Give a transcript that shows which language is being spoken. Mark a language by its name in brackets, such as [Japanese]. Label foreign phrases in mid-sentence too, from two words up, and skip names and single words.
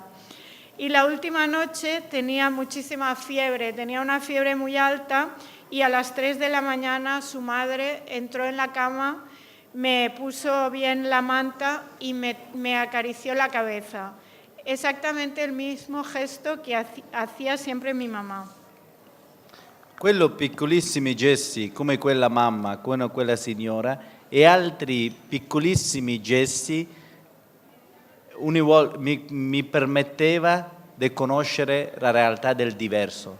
[Spanish] Y la última noche tenía muchísima fiebre, tenía una fiebre muy alta y a las 3 de la mañana su madre entró en la cama, me puso bien la manta y me acarició la cabeza. Exactamente el mismo gesto che hacía [Italian] sempre mia mamma. Quello piccolissimi gesti come quella mamma, come quella signora e altri piccolissimi gesti mi permetteva di conoscere la realtà del diverso.